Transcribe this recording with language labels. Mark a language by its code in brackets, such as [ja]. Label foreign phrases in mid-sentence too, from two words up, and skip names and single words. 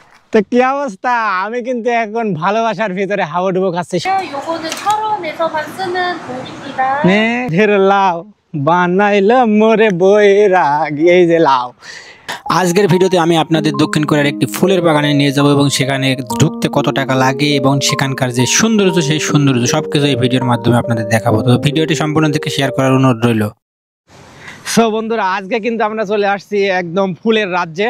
[bn] তো কি অবস্থা? আমি কিন্তু এখন ভালোবাসার ভিতরে হাওয়াডুবো খাচ্ছি। [ko] 요거는 철원에서만 쓰는 돌입니다. [bn] নে ঢের লাউ বানাইলাম মোরে বৈরাগ, এই যে লাউ। আজকের ভিডিওতে আমি আপনাদের দক্ষিণ কোরিয়ার একটি ফুলের বাগানে নিয়ে যাব এবং সেখানে ঢুকতে কত টাকা লাগে এবং সেখানকার যে সৌন্দর্য, সেই সৌন্দর্য সবকিছু এই ভিডিওর মাধ্যমে আপনাদের দেখাবো। তো ভিডিওটি সম্পূর্ণ থেকে শেয়ার করার অনুরোধ রইল। সো বন্ধুরা, আজকে কিন্তু আমরা চলে আসছি একদম ফুলের রাজ্যে।